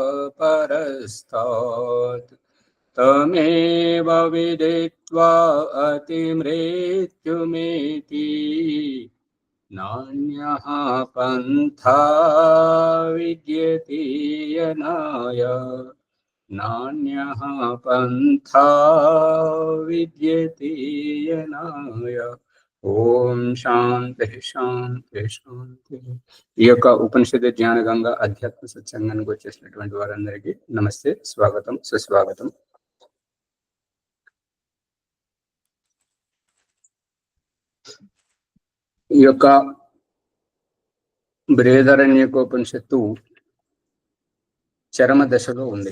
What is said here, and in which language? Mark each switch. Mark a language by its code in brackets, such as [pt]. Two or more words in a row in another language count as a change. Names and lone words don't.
[sa] परस्तात् तमेव विदित्वा अतिमृत्युमेति नान्यः पन्था विद्यते यनाय नान्यः पन्था विद्यते यनाय। ఓం శాంతి శాంతి శాంతి. [te] ఈ యొక్క ఉపనిషత్తు జ్ఞాన గంగ అధ్యాత్మ సత్సంగానికి వచ్చేసినటువంటి వారందరికీ నమస్తే, స్వాగతం, సుస్వాగతం. ఈ యొక్క బృహదారణ్యకోపనిషత్తు చరమ దశలో ఉంది.